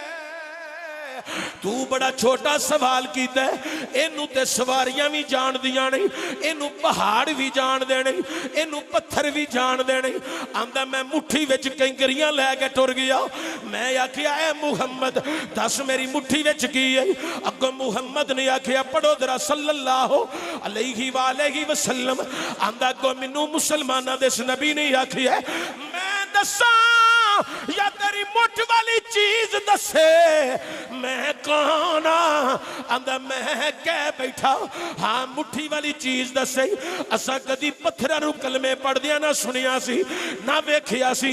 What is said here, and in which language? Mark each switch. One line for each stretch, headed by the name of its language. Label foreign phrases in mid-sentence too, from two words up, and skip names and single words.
Punjabi: توں وڈا چھوٹا سوال کیتا ہے، اینوں تے سواریاں بھی جان دیاں نہیں، اینوں پہاڑ بھی جان دے نہیں، اینوں پتھر بھی جان دے نہیں. آندا میں مٹھی وچ کنکریاں لے کے ٹر گیا۔ میں آکھیا اے محمد دس میری مٹھی وچ کی ہے? اگوں محمد نے آکھیا پڑھو ذرا
Arabic: صلى الله عليه وآله وسلم.
Punjabi: آندا اگوں مینوں مسلماناں دے اس نبی نے آکھیا میں دساں یا تیری مٹھ والی چیز دسے میں کون? آندا میں کہہ بیٹھا ہاں مٹھی والی چیز دسے. اساں کدی پتھراں نوں کلمے پڑھدیاں نہ سنیا سی نہ ویکھیا سی.